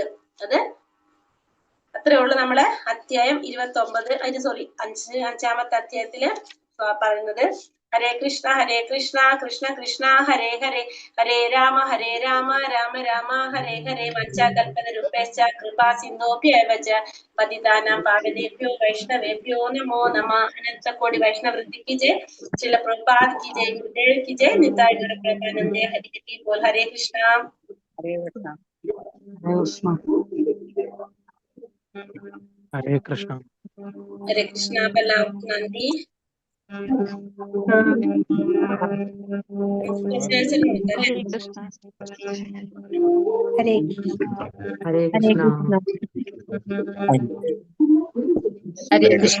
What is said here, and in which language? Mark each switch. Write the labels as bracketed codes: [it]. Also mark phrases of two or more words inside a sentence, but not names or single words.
[ml] അത് അത്രേ ഉള്ളൂ നമ്മളെ അധ്യായം 5ാമത്തെ അധ്യായത്തില് പറയുന്നത്. [sa] ഹരേ കൃഷ്ണ കൃഷ്ണ കൃഷ്ണ ഹരേ ഹരേ, ഹരേ രാമ രാമ രാമ ഹരേ ഹരേ, വഞ്ചാകൽപതരുഭ്യശ്ച കൃപാ സിന്ധോഭ്യവ ച പതിതാനാം പാവനേഭ്യോ വൈഷ്ണവേഭ്യോ നമോ നമഃ. [ml] അനന്തകോടി വൈഷ്ണവൃത്തിക്ക് ജയ്. [hi] ശ്രീല പ്രഭുപാദ് की जय, गुरुदेव की जय, निताय गौर प्रेमानंदे हरि की बोल. [sa] हरे कृष्ण ഹരേ കൃഷ്ണ. ഹരേ കൃഷ്ണ. हरे कृष्ण. [ml] അപ്പൊ എല്ലാവർക്കും നന്ദി. [sa] ഹരേ ഹരേ കൃഷ്ണ. ഹരേ കൃഷ്ണ.